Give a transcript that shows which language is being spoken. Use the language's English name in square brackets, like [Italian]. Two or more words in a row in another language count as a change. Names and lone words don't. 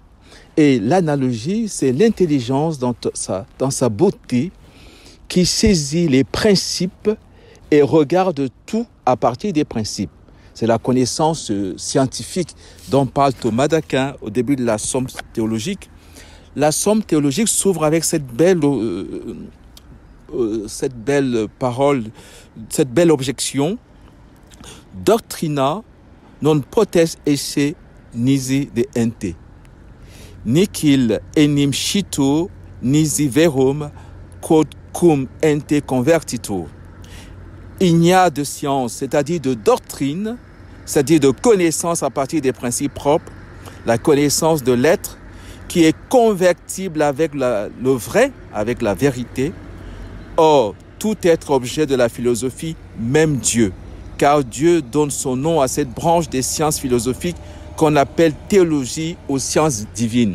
[French] Et l'analogie, c'est l'intelligence dans sa beauté qui saisit les principes et regarde tout à partir des principes. C'est la connaissance scientifique dont parle Thomas d'Aquin au début de la Somme théologique. La Somme théologique s'ouvre avec cette belle parole, cette belle objection. [Latin] Doctrina non potest esse nisi de ente. Nicil enim scito nisi verum quod cum ente convertitur. [French] Il n'y a de science, c'est-à-dire de doctrine, c'est-à-dire de connaissance à partir des principes propres, la connaissance de l'être qui est convertible avec le vrai, avec la vérité. Or, tout être objet de la philosophie, même Dieu, car Dieu donne son nom à cette branche des sciences philosophiques qu'on appelle théologie aux sciences divines.